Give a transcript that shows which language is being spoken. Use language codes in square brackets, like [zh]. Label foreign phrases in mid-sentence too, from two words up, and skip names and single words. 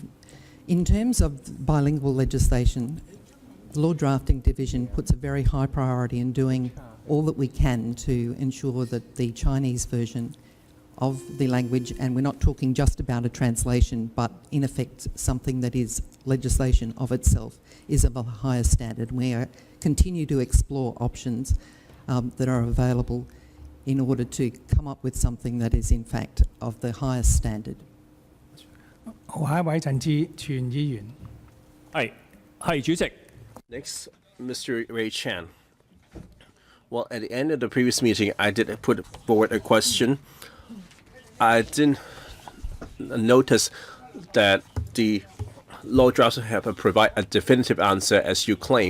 [en] In terms of bilingual legislation, the Law Drafting Division puts a very high priority in doing all that we can to ensure that the Chinese version of the language, and we're not talking just about a translation, but in effect something that is legislation of itself, is of a higher standard. We continue to explore options that are available in order to come up with something that is in fact of the highest standard. [yue] 下一位陳志全議員。係主席。 [en] Next, Mr. Ray Chan. Well, at the end of the previous meeting, I did put forward a question. I didn't notice that the law draftsman have to provide a definitive answer as you claim.